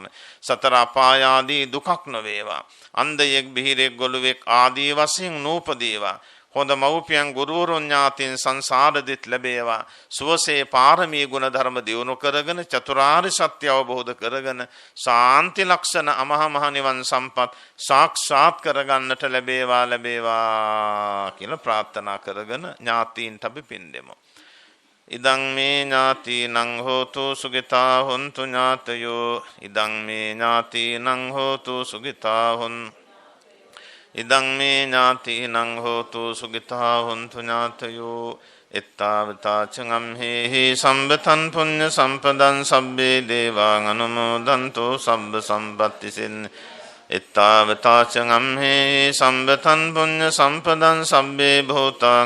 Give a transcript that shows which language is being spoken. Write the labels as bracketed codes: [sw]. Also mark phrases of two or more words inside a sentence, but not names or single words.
[si] සතර අපාය ආදී දුකක් නොවේවා අන්ධයෙක් බිහිරෙක් ගොළුෙක් ආදී වශයෙන් නූපදේවා හොඳ මව්පියන් ගුරුවරුන් ඥාතීන් සංසාරෙදිත් ලැබේවා සුවසේ පාරමී ගුණ ධර්ම දියුණු කරගෙන චතුරාර්ය සත්‍ය අවබෝධ කරගෙන ශාන්ති ලක්ෂණ අමහ මහ නිවන් සම්පත් සාක්ෂාත් කරගන්නට ලැබේවා කියලා ප්‍රාර්ථනා කරගෙන ඥාතීන්ට අපි පින් දෙමු. [pi] ඉදං මේ ඥාතීනං හෝතු සුගිතා හොන්තු ඥාතයෝ ඉදං මේ ඥාතීනං හෝතු සුගිතා හොන්තු ඉදං මේ ඥාතීනං හෝතු සුගිතා හොන්තු ඥාතයෝ එත්තාවතාචං හේහි සම්බතං පුඤ්ඤ සම්පදං සබ්බේ දේවාං අනුමෝදන්තෝ සබ්බ සම්පත්ති සින් එත්තාවතාචං හේහි සම්බතං පුඤ්ඤ සම්පදං සබ්බේ භූතාං